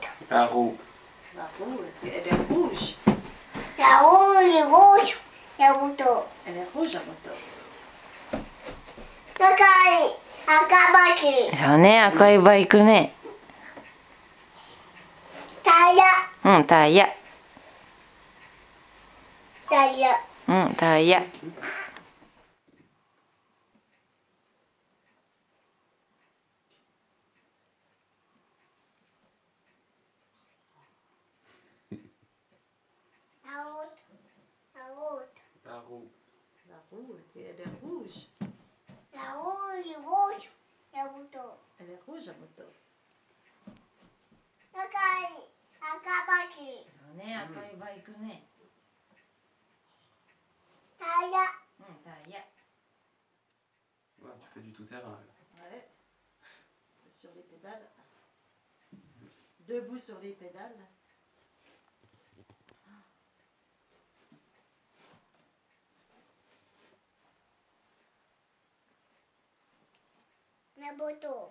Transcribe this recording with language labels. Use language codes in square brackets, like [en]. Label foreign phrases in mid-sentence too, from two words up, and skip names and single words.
[fr] La roue. La roue, elle est rouge. La roue est rouge. La moto. Elle est rouge la moto. [ja] 赤い赤バキ。そうね、赤いバイクね。タイヤ。うん、タイヤ。タイヤ。うん、タイヤ。 [fr] La route. La route. La roue. La roue, elle est rouge. La roue est rouge. La moto. Elle est rouge la moto. [ja] 赤い赤バキ。そうね、赤いバイクね。タイヤ。うん、タイヤ。 [fr] Ouais, tu fais du tout-terrain. Ouais. Sur les pédales. Debout sur les pédales. La moto.